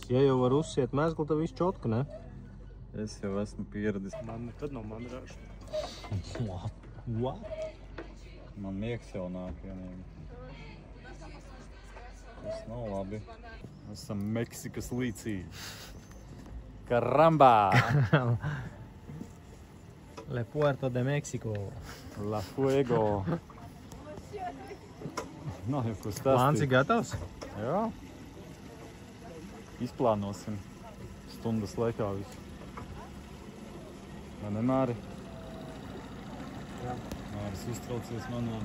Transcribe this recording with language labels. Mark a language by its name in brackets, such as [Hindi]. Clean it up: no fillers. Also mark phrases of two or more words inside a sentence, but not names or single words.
[Latvian] Ja jau var uzsiet mezgli, tad viss čotka, ne? Es jau esmu pieradis. Man nekad nav mandrāžu. What? Man miegs jau nāk vienīgi. Tas nav labi. Esam Meksikas līcī. Caramba! [Spanish] Le Puerto de Mexico. La fuego! [Latvian] Nav jau ko stāstīt. Plāns ir gatavs? Jā. Izplānosim stundas laikā visu. Vai ne, Māri? Jā. Māris uztraucies manām.